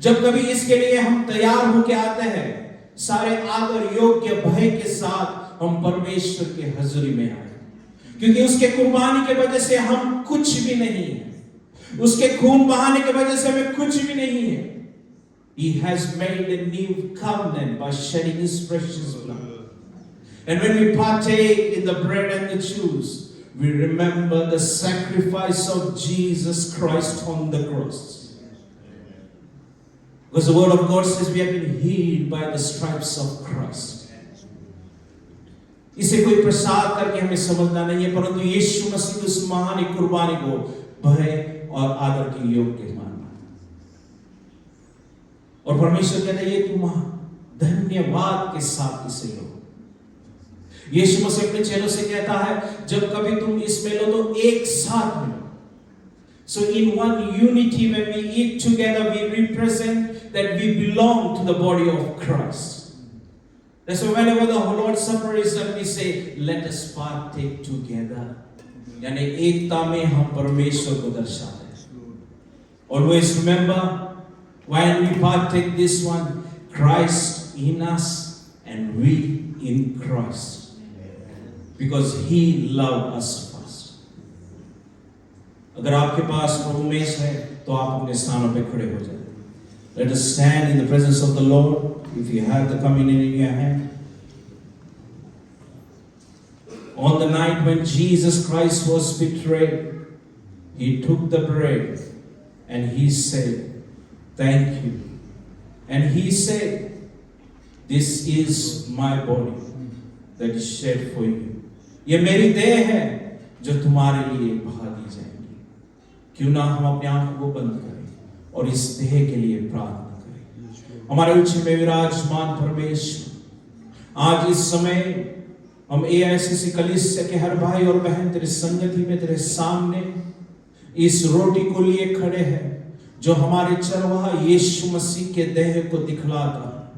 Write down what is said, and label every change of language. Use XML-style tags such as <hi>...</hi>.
<hi>जब कभी इसके लिए हम तैयार होकर आते हैं, सारे आदर योग्य भय के साथ हम परमेश्वर के हजूरी में आए, क्योंकि उसके कुर्बानी के वजह से हम कुछ भी नहीं है. उसके खून बहाने के वजह से हमें कुछ भी नहीं है.</hi> <en>He has made a new covenant by shedding his precious blood. And when we partake in the bread and the juice, we remember the sacrifice of Jesus Christ on the cross. Because the word of God says we have been healed by the stripes of Christ.</en> <hi>इसे कोई प्रसाद करके हमें समझना नहीं है, परंतु यीशु मसीह की उस महान कुर्बानी को भय और आदर के योग्य मानना. और परमेश्वर कहता है ये तुम धन्यवाद के साथ इसे लो. यीशु मसीह अपने चेलों से कहता है जब कभी तुम इसमें लो तो एक साथ में लो.</hi> <en>So in one unity when we eat together we represent that we belong to the body of Christ. That's why whenever the Lord's Supper is done we say let us partake together.</en> <hi>यानी एकता में हम परमेश्वर को दर्शाते हैं.</hi> <en>Always remember when we partake this one, Christ in us and we in Christ. Because he loved us first.</en> <hi>अगर आपके पास प्रभु मेष है तो आप अपने स्थानों पे खड़े हो जाएं.</hi> <en>Let us stand in the presence of the Lord. If you have the communion in your hand. On the night when Jesus Christ was betrayed, he took the bread and he said, "Thank you." And he said, "This is my body that is shed for you."</en> <hi>ये मेरी देह है जो तुम्हारे लिए बहा दी जाएगी। क्यों ना हम अपने आंखों को बंद करें और इस देह के लिए प्रार्थना करें। हमारे उच्च में विराजमान परमेश्वर, आज इस समय हम AICC कलीसिया के हर भाई और बहन तेरे संगति में तेरे सामने इस रोटी को लिए खड़े हैं जो हमारे चरवाहा यीशु मसीह के देह को दिखलाता है।</hi>